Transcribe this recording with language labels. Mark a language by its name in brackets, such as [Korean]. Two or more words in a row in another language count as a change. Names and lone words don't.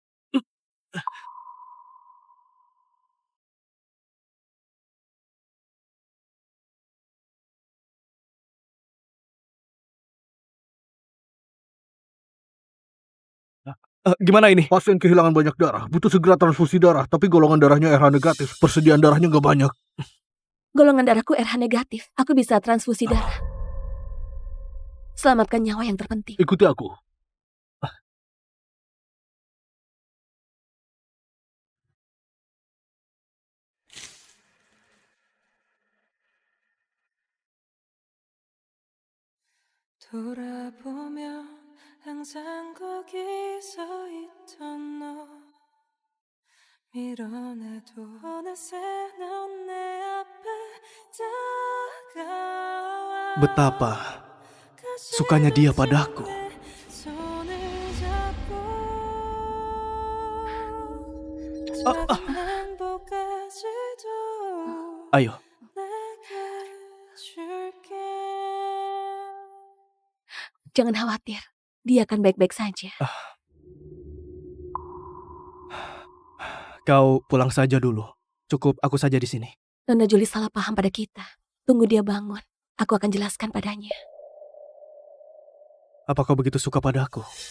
[Indonesian] Gimana ini? Pasien kehilangan banyak darah, butuh segera transfusi darah, tapi golongan darahnya RH negatif. Persediaan darahnya nggak banyak. Golongan darahku RH negatif. Aku bisa transfusi darah. Selamatkan nyawa yang terpenting. Ikuti aku. [Korean] 돌아보면 항상 거기 서 있던 너 밀어내도 어느새 넌 내 앞에 다가와 [Indonesian] Betapa sukanya dia padaku. [Korean] 손을 잡고 행복까지도 [Indonesian] Ayo, [Korean] 내게 줄게 [Indonesian] Jangan khawatir, dia akan baik-baik saja. Kau pulang saja dulu. Cukup aku saja di sini. Nona Julie salah paham pada kita. Tunggu dia bangun. Aku akan jelaskan padanya. Apa kau begitu suka padaku?